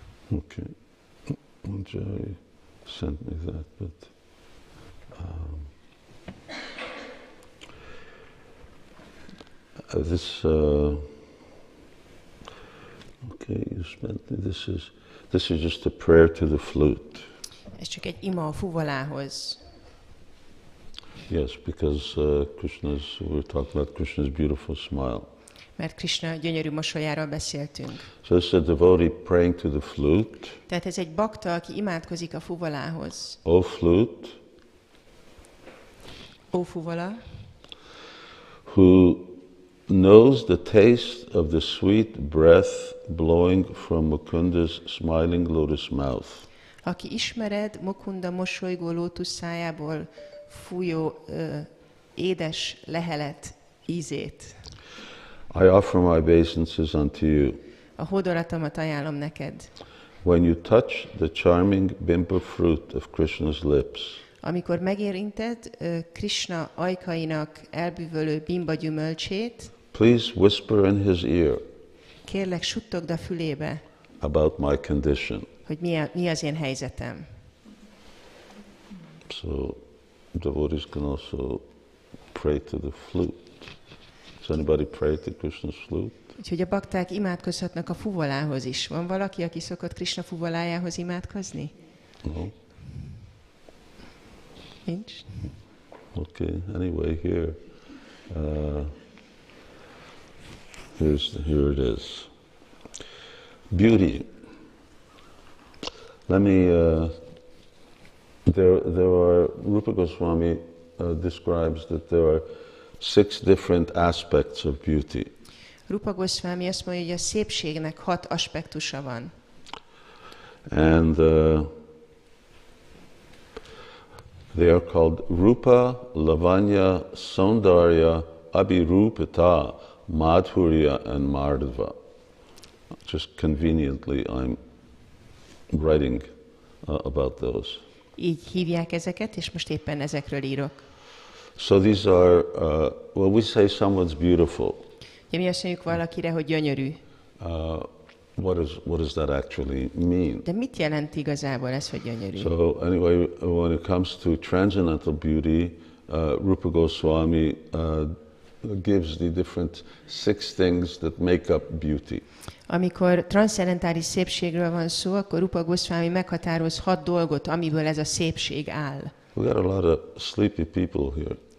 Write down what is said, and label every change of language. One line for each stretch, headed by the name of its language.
English: Okay, Jai sent me that, but this. Okay, you spent me. This is just a prayer to the flute.
Hungarian: Ez csak egy ima a fuvolához.
English: Yes, because we're talking about Krishna's beautiful smile.
Hungarian: Mert Krishna gyönyörű mosolyáról beszéltünk.
English: So this is a devotee praying to the flute.
Hungarian: Tehát ez egy bakta, aki imádkozik a fuvolához.
English: O flute,
Hungarian: Ó fuvola,
English: who knows the taste of the sweet breath blowing from Mukunda's smiling lotus mouth.
Hungarian: aki ismered Mukunda mosolygó lótusz szájából fújó édes lehelet ízét.
English: I offer my obeisances unto you.
Hungarian: A hódolatomat ajánlom neked.
English: When you touch the charming bimba fruit of Krishna's lips,
Hungarian: Amikor megérinted Krishna ajkainak elbűvölő bimba gyümölcsét,
English: please whisper in his ear
Hungarian: kérlek suttogd a fülébe,
English: about my condition.
Hungarian: hogy mi az én helyzetem.
English: So devotees can also pray to the flute. Does anybody pray to Krishna's flute?
Hungarian: Úgyhogy a bakták imádkozhatnak a fuvolához is. Van valaki, aki szokott Krishna fuvolájához imádkozni?
English: No?
Hungarian: Nincs.
English: Okay, anyway, here it is. Beauty. Let me, there are, Rupa Goswami describes that there are 6 different aspects of beauty.
Hungarian: Rupa Goswami azt mondja, hogy a szépségnek 6 aspektusa van.
English: And they are called Rupa, Lavanya, Saundarya, Abhirupata, Madhurya and Mardava. Just conveniently I'm writing about those.
Hungarian: Így hívják ezeket, és most éppen ezekről írok.
English: So these are, well, we say someone's beautiful.
Hungarian: Ja, mi azt mondjuk valakire, hogy gyönyörű.
English: What does that actually mean?
Hungarian: De mit jelent igazából ez, hogy gyönyörű?
English: So anyway, when it comes to transcendental beauty, Rupa Goswami gives the different 6 things that make up beauty.
Hungarian: Amikor transzcendentális szépségről van szó, akkor Rupa Goswami meghatároz 6 dolgot, amiből ez a szépség áll.
English: We got a lot of sleepy people here.